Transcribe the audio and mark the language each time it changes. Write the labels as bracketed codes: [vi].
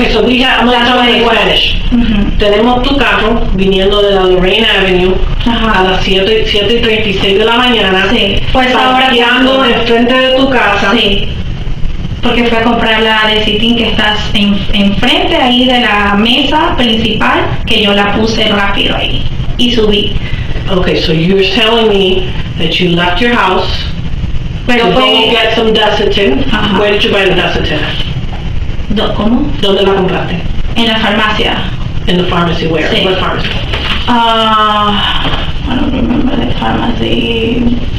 [en] Okay, so I'm going to tell you in Spanish. [es] Tenemos tu carro viniendo de la Lorraine Avenue a las 7:36 de la mañana. Sí, pues ahora parqueando enfrente de tu casa. Sí, porque fui a comprar la deceit que estás enfrente ahí de la mesa principal, que yo la puse rápido ahí y subí. [en] Okay, so you're telling me that you left your house to go get some deceit. Where did you buy the deceit? [es] ¿Cómo? ¿Dónde la compraste? En la farmacia. [en] In the pharmacy, where? [es] Sí. [en] What pharmacy? I don't remember the pharmacy.